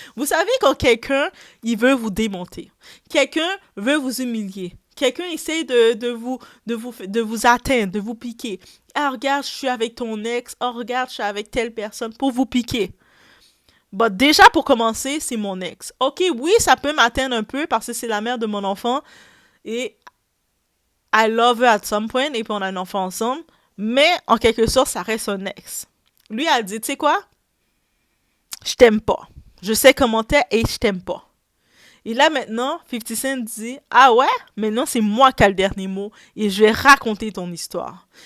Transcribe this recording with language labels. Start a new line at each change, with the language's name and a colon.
French: Vous savez quand quelqu'un, il veut vous démonter. Quelqu'un veut vous humilier. Quelqu'un essaie de vous atteindre, de vous piquer. Ah, regarde, je suis avec ton ex. Oh, regarde, je suis avec telle personne pour vous piquer. But déjà, pour commencer, c'est mon ex. Ok, oui, ça peut m'atteindre un peu parce que c'est la mère de mon enfant.
English: Et I love her at some point.
French: Et puis on a un enfant ensemble. Mais, en quelque sorte, ça reste un ex. Lui a dit, tu sais quoi? Je t'aime pas. Je sais comment t'es et je t'aime pas. Et là, maintenant, 50 Cent dit, ah ouais? Maintenant, c'est moi qui ai le dernier mot et je vais raconter ton histoire.